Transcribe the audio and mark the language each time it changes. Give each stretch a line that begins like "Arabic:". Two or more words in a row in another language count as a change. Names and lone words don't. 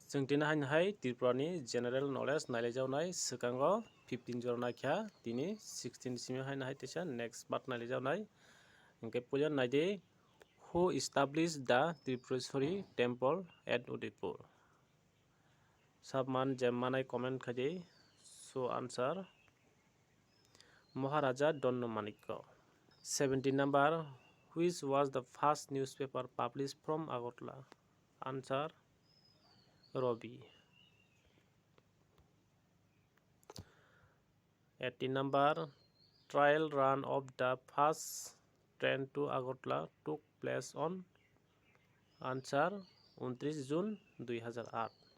Bodo: जों दिनै हाय त्रिपुरानि
English: general knowledge
Bodo: नायलायजावनाय सिगाङाव 15 जर नायखा दिनै
English: 16
Bodo: सिम हाय तेसा
English: next part
Bodo: नायलायजावनाय ओंके पुजन नायदे
English: who established the Tripureshwari temple at Udaipur
Bodo: सबमान जेमानाय कमेंट खादे
English: so answer Maharaja Donnamanikko 17 number which was the first newspaper published from Agartala answer Robi 18 number trial run of the first train to Agartala took place on answer 29 June 2008